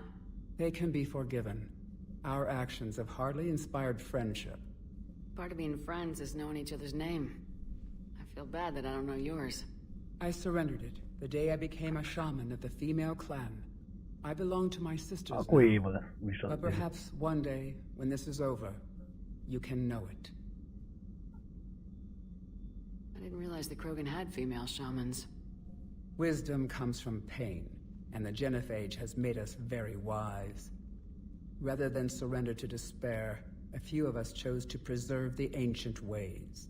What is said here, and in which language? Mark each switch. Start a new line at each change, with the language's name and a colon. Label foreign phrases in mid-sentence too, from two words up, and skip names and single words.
English: They can be forgiven. Our actions have hardly inspired friendship. Part of being friends is knowing each other's name. I feel bad that I don't know yours. I surrendered it the day I became a shaman of the female clan. I belong to my sisters
Hungarian: Akkor én
English: now.
Hungarian: van viszont.
English: But perhaps one day, when this is over, you can know it. I didn't realize the Krogan had female shamans. Wisdom comes from pain, and the genophage has made us very wise. Rather than surrender to despair, a few of us chose to preserve the ancient ways.